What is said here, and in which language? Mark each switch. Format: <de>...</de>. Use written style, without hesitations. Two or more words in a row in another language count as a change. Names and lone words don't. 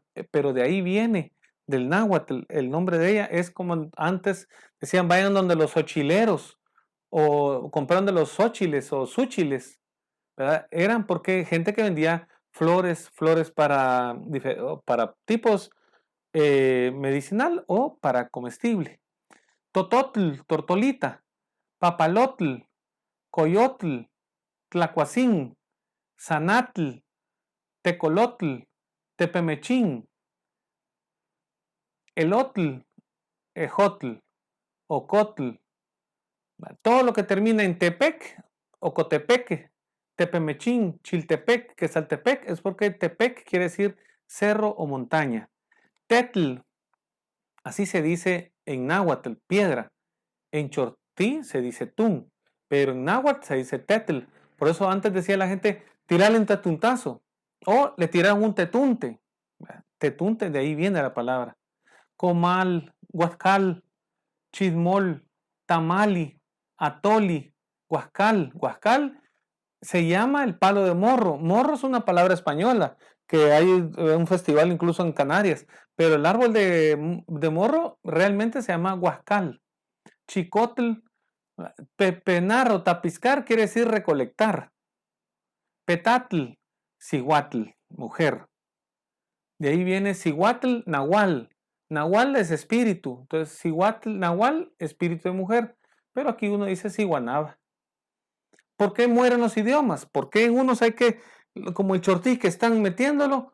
<es>Pero de ahí viene, del náhuatl, el nombre de ella es como antes decían, vayan donde los xochileros o compraron de los xóchiles o súchiles, ¿verdad? Eran porque gente que vendía flores para tipos medicinal o para comestible.</es> <nah>Tototl, tortolita, papalotl, coyotl, tlacuacín, zanatl, tecolotl, tepemechín, elotl, ejotl, ocotl.</nah> <es>Todo lo que termina en Tepec, Ocotepeque, Tepemechín, Chiltepec, Quesaltepec, es porque Tepec quiere decir cerro o montaña. Tetl, así se dice en náhuatl, piedra. En chortí se dice tun, pero en náhuatl se dice tetl. Por eso antes decía la gente, tirarle un tetuntazo. O le tiraron un tetunte. Tetunte, de ahí viene la palabra. Comal, huascal, chismol, tamali, atoli, huascal. Huascal se llama el palo de morro. Morro es una palabra española, que hay un festival incluso en Canarias. Pero el árbol de morro realmente se llama huascal. Chicotl, pepenar o tapiscar quiere decir recolectar.</es> <nah>Petatl, cihuatl, mujer.</nah> <es>De ahí viene</es> <nah>cihuatl, nahual.</nah> <es>Nahual es espíritu. Entonces,</es> <nah>cihuatl, nahual,</nah> <es>espíritu de mujer. Pero aquí uno dice ciguanaba. ¿Por qué mueren los idiomas? ¿Por qué en unos hay que, como el chortí, que están metiéndolo?</es>